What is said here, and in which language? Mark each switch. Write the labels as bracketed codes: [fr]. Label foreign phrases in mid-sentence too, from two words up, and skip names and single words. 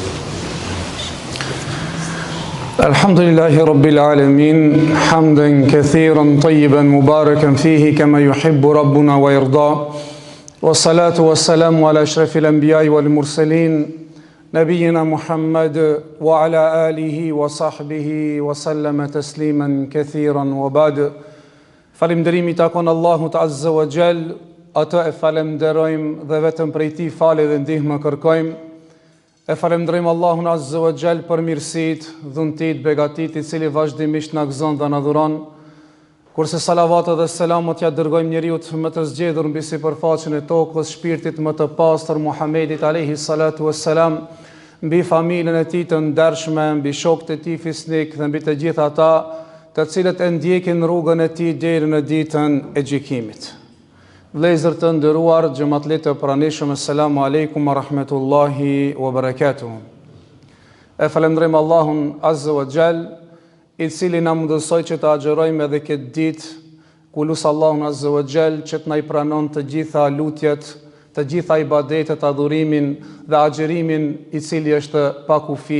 [ar] الحمد لله رب العالمين، حمدا كثيرا طيبا مباركا فيه كما يحب ربنا ويرضى. والصلاة والسلام على أشرف الأنبياء والمرسلين، نبينا محمد وعلى آله وصحبه وسلم تسليما كثيرا وبعد. [sq] Falënderimi takon Allahut [ar] عز وجل, [sq] atë e falenderojmë dhe vetëm prej tij falë dhe ndihmë kërkojmë. E falenderojmë Allahun [ar] عز وجل [sq] për mirësitë, dhuntit, begatit i cili vazhdimisht na gëzon dhe na dhuron. Kurse salavatet dhe selamat ja dërgojmë njeriut më të zgjedhur mbi sipërfaqen e tokës, shpirtit më të pastër Muhamedit [ar] عليه الصلاة والسلام, [sq] mbi familjen e tij të ndershme, mbi shokët e tij fisnik dhe mbi të gjithë ata të cilët e ndjekin rrugën e tij deri në ditën e gjykimit. Vëllezër të nderuar, xhamatlit të pranishëm, [ar] السلام عليكم ورحمة الله وبركاته. [sq] E falenderojmë Allahun [ar] عز وجل, [sq] i cili na mundësoi që të agjerojmë edhe këtë ditë, ku lusë Allahun [ar] عز وجل [sq] që të na i pranon të gjitha lutjet, të gjitha ibadetet, adhurimin dhe agjerimin i cili është pa kufi.